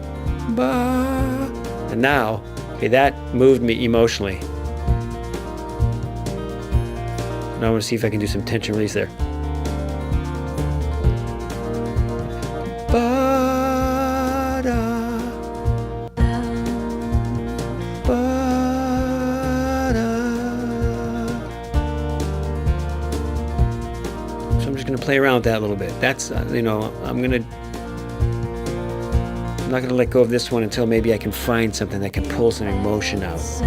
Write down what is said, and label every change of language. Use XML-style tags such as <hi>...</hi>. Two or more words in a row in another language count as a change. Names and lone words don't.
<en>Ba. And now, that moved me emotionally. Now I want to see if I can do some tension release there. Ba-da. Ba-da. So I'm just going to play around with that a little bit. That's, I'm not going to let go of this one until maybe I can find something that can pull some emotion out.</en>